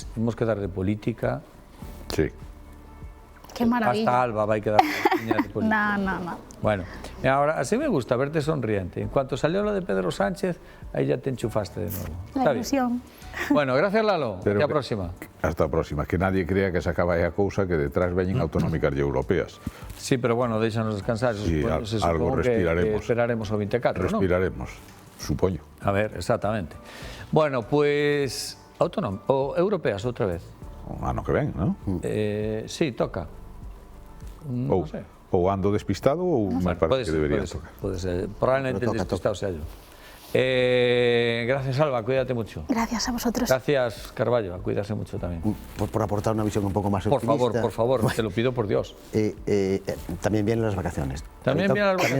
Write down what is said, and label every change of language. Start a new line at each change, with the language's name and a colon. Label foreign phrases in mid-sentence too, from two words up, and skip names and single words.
Spanish: Tenemos que dar de política. Sí. Qué maravilla. Hasta Alba va a quedar de política. No. Bueno, ahora así me gusta verte sonriente. En cuanto salió lo de Pedro Sánchez, ahí ya te enchufaste de nuevo. La ilusión. Bueno, gracias Lalo. Hasta la próxima.
Galician: Hasta a próxima. Que nadie crea que se acaba aí a cousa, que detrás veñen autonómicas e europeas. Sí, pero bueno, déixanos descansar.
Spanish: Sí, algo respiraremos.
Galician: Esperaremos o 24, ¿no? Respiraremos, supoño.
Spanish: A ver, exactamente.
Galician: Bueno, pues o europeas outra vez. O ano que ven, non?
Spanish: Sí, toca. No sé.
Galician: Ou ando despistado ou me parece que debería tocar.
Spanish: Puede ser. Probablemente el despistado sea yo. Gracias Alba, cuídate mucho. Gracias a vosotros. Gracias Carballo, a cuidarse mucho también. Por aportar una visión un poco más optimista. Por favor, te lo pido por Dios. También vienen las vacaciones. También vienen las vacaciones.